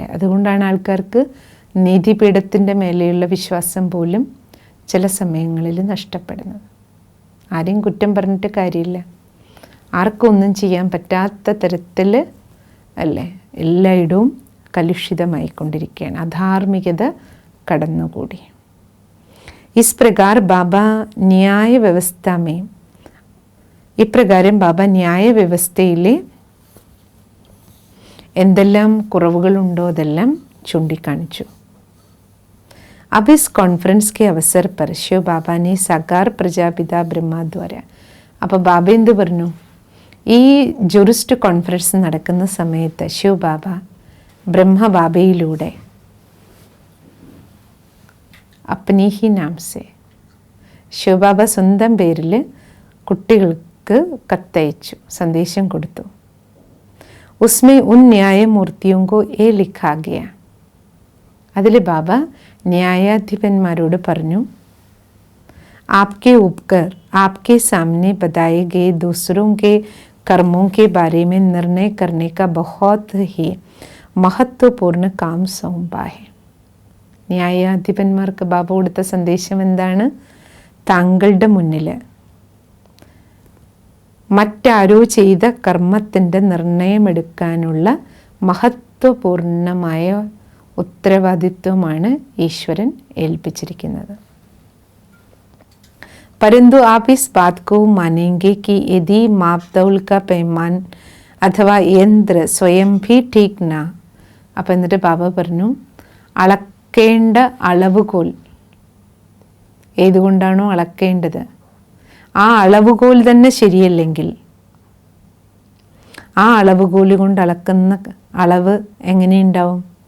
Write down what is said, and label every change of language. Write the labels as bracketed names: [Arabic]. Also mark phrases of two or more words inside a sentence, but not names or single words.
[Malayalam] അതുകൊണ്ടാണ് ആൾക്കാർക്ക് നീതിപീഠത്തിൻ്റെ മേലെയുള്ള വിശ്വാസം പോലും ചില സമയങ്ങളിൽ നഷ്ടപ്പെടുന്നത്. ആരെയും കുറ്റം പറഞ്ഞിട്ട് കാര്യമില്ല. ആർക്കും ഒന്നും ചെയ്യാൻ പറ്റാത്ത തരത്തിൽ അല്ലേ എല്ലായിടവും കലുഷിതമായിക്കൊണ്ടിരിക്കുകയാണ്. അധാർമികത കടന്നുകൂടി. [Hindi] इस प्रकार बाबा न्याय व्यवस्था में [Malayalam] ഇപ്രകാരം ബാബ ന്യായ വ്യവസ്ഥയിലെ എന്തെല്ലാം കുറവുകളുണ്ടോ അതെല്ലാം ചൂണ്ടിക്കാണിച്ചു. [Hindi] अब इस कॉन्फ्रेंस के अवसर पर शिव बाबा ने साकार प्रजापिता ब्रह्मा द्वारा, [Malayalam] അപ്പോൾ ബാബ എന്ത് പറഞ്ഞു? ഈ ജുറിസ്റ്റ് കോൺഫറൻസ് നടക്കുന്ന സമയത്ത് ശിവ ബാബ ബ്രഹ്മബാബയിലൂടെ [Hindi] अपनी ही नाम से, [Malayalam] ശിവബാബ സ്വന്തം പേരിൽ കുട്ടികൾക്ക് കത്തയച്ചു, സന്ദേശം കൊടുത്തു. [Hindi] उसमें उन न्यायमूर्तियों को ये लिखा गया, [Malayalam] അതിൽ ബാബ ന്യായാധിപന്മാരോട് പറഞ്ഞു, [Hindi] आपके उपकर आपके सामने बताए गए दूसरों के कर्मों के बारे में निर्णय करने का बहुत ही महत्वपूर्ण काम सौंपा है. [Malayalam] ന്യായാധിപന്മാർക്ക് ബാബ കൊടുത്ത സന്ദേശം എന്താണ്? താങ്കളുടെ മുന്നിൽ മറ്റാരോ ചെയ്ത കർമ്മത്തിൻ്റെ നിർണയമെടുക്കാനുള്ള മഹത്വപൂർണമായ ഉത്തരവാദിത്വമാണ് ഈശ്വരൻ ഏൽപ്പിച്ചിരിക്കുന്നത്. [Hindi] परंतु आप इस बात को मानेंगे कि यदि मापतौल का पैमान अथवा यंत्र स्वयं भी ठीक ना, [Malayalam] അപ്പം എന്നിട്ട് ബാബ പറഞ്ഞു, അളക്കേണ്ട അളവുകോൽ ഏതുകൊണ്ടാണോ അളക്കേണ്ടത് ആ അളവുകോൽ തന്നെ ശരിയല്ലെങ്കിൽ ആ അളവുകോൽ കൊണ്ട് അളക്കുന്ന അളവ് എങ്ങനെയുണ്ടാവും?